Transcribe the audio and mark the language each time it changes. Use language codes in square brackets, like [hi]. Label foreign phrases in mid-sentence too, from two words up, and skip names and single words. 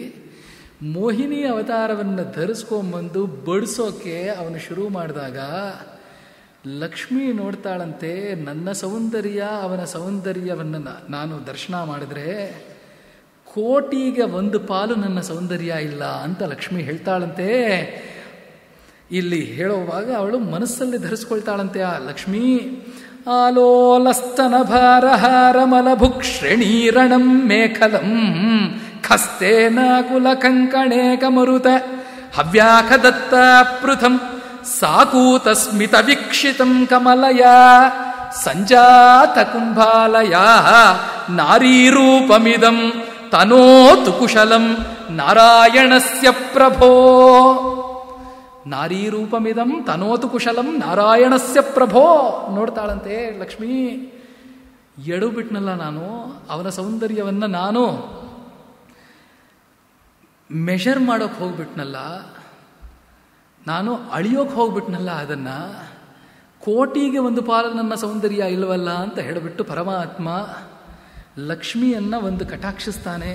[kn] ಮೋಹಿನಿ ಅವತಾರವನ್ನು ಧರಿಸ್ಕೊಂಬಂದು ಬಡಿಸೋಕೆ ಅವನು ಶುರು ಮಾಡಿದಾಗ ಲಕ್ಷ್ಮೀ ನೋಡ್ತಾಳಂತೆ, ನನ್ನ ಸೌಂದರ್ಯ ಅವನ ಸೌಂದರ್ಯವನ್ನು ನಾನು ದರ್ಶನ ಮಾಡಿದ್ರೆ ಕೋಟಿಗೆ ಒಂದು ಪಾಲು ನನ್ನ ಸೌಂದರ್ಯ ಇಲ್ಲ ಅಂತ ಲಕ್ಷ್ಮಿ ಹೇಳ್ತಾಳಂತೆ. ಇಲ್ಲಿ ಹೇಳುವಾಗ ಅವಳು ಮನಸ್ಸಲ್ಲಿ ಧರಿಸ್ಕೊಳ್ತಾಳಂತೆ ಆ ಲಕ್ಷ್ಮೀ. [sa] ಆಲೋಲಸ್ತನ ಭಾರಹಾರಮಲಭುಕ್ ಶ್ರೇಣೀರಣಂ ಮೇಖಲಂ ಖಸ್ತೇನ ಕುಲ ಕಂಕಣೇಕ ಮರುತ ಹವ್ಯಾಖದತ್ತ ಪೃಥಂ ಸಾಕೂತಸ್ಮಿತ ವೀಕ್ಷಿತಂ ಕಮಲಯ ಸಂಜಾತ ಕುಂಭಾಲಯ ನಾರೀರೂಪಮಿದಂ ತನೋತು ಕುಶಲಂ ನಾರಾಯಣಸ್ಯ ಪ್ರಭೋ. ನಾರೀರೂಪಮಿದಂ ತನೋತು ಕುಶಲಂ ನಾರಾಯಣಸ್ಯ ಪ್ರಭೋ. [kn] ನೋಡ್ತಾಳಂತೆ ಲಕ್ಷ್ಮೀ, ಎಡು ಬಿಟ್ನಲ್ಲ ನಾನು, ಅವನ ಸೌಂದರ್ಯವನ್ನು ನಾನು ಮೆಷರ್ ಮಾಡೋಕೆ ಹೋಗ್ಬಿಟ್ನಲ್ಲ, ನಾನು ಅಳಿಯೋಕೆ ಹೋಗ್ಬಿಟ್ನಲ್ಲ, ಅದನ್ನು ಕೋಟಿಗೆ ಒಂದು ಪಾಲು ನನ್ನ ಸೌಂದರ್ಯ ಇಲ್ಲವಲ್ಲ ಅಂತ ಹೇಳಿಬಿಟ್ಟು ಪರಮಾತ್ಮ ಲಕ್ಷ್ಮಿಯನ್ನು ಒಂದು ಕಟಾಕ್ಷಿಸ್ತಾನೆ.